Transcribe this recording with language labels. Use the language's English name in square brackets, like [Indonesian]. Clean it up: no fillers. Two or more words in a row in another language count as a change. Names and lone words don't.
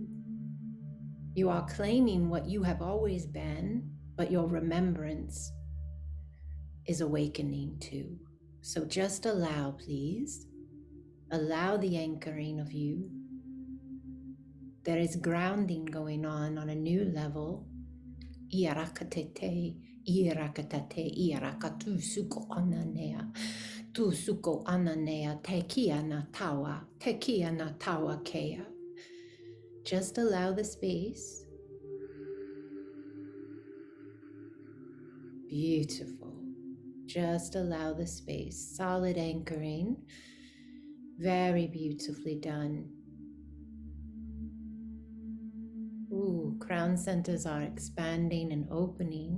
[English] You are claiming what you have always been, but your remembrance is awakening too. So just allow, please. Allow the anchoring of you. There is grounding going on a new level. Iarakatete, iarakatate, iarakatu suko ananea, tu suko ananea, tekia na tawa kea. Just allow the space. Beautiful. Just allow the space. Solid anchoring. Very beautifully done. Ooh, crown centers are expanding and opening.